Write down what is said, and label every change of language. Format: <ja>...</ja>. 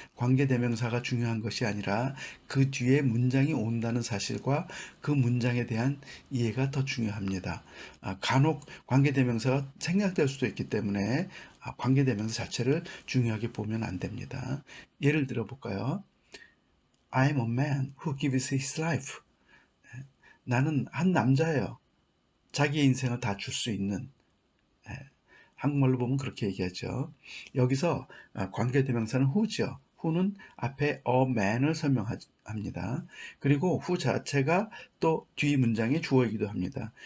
<ko>관계대명사가 중요한 것이 아니라 그 뒤에 문장이 온다는 사실과 그 문장에 대한 이해가 더 중요합니다. 간혹 관계대명사가 생략될 수도 있기 때문에 관계대명사 자체를 중요하게 보면 안 됩니다. 예를 들어 볼까요?</ko> <en>I'm a man who gives his life.</en> <ko>나는 한 남자예요. 자기의 인생을 다 줄 수 있는. 예, 한국말로 보면 그렇게 얘기하죠. 여기서 관계대명사는 who죠. who는 앞에 a man을 설명합니다. 그리고 who 자체가 또 뒤 문장의 주어이기도 합니다.</ko>